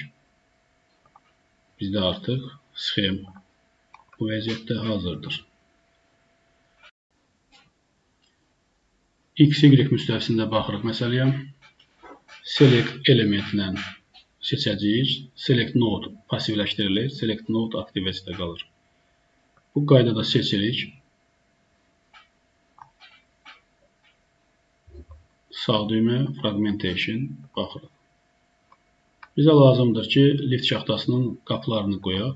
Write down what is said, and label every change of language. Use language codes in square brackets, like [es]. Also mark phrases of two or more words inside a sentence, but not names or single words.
[az] Bizdə artıq sxem bu vəziyyətdə hazırdır. X, Y müstəvisində baxırıq məsələyə. Select elementlə seçəcəyik. [en] Select node [az] passivləşdirilir. [en] Select node [az] aktiv vəziyyətdə qalır. Bu qaydada seçirik. Sağ düymə, fragmentation, baxırıq. Bizə lazımdır ki, lift şaxtasının qapılarını qoyaq.